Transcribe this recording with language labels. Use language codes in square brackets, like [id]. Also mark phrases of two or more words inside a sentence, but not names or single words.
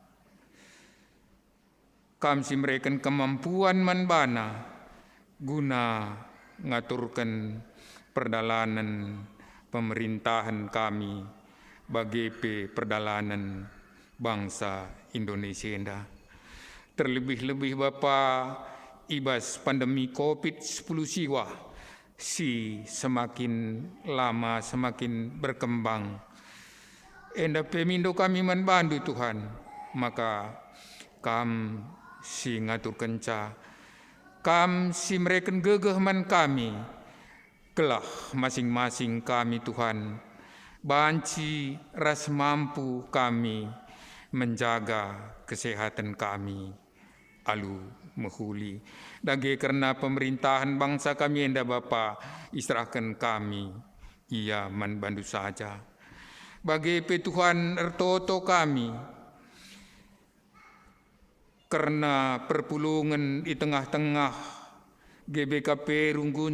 [btx] Kam simreken kemampuan manbana guna ngaturkan perdalanan pemerintahan kami bagi perdalanan bangsa Indonesia enda. Terlebih-lebih Bapa ibas pandemi COVID-10 siwa si [id] semakin lama semakin berkembang. [btx] Enda pemindo kami manbandu Tuhan, maka kam si ngatur kenca, kam si mereken gegeh man kami, kelah masing-masing kami Tuhan, banci ras mampu kami [id] menjaga kesehatan kami, [btx] alu mehuli. Dage karena pemerintahan bangsa kami enda Bapa, istirahkan kami, ia manbandu saja. Bagi Tuhan ertoto kami, karena perpulungan di tengah-tengah GBKP Runggun